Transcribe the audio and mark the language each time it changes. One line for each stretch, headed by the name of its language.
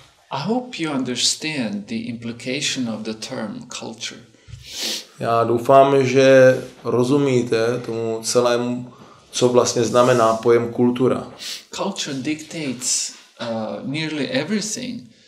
English: I hope you understand the implication of the term culture.
Czech: Já doufám, že rozumíte tomu celému, co vlastně znamená pojem kultura.
English: Culture dictates nearly everything.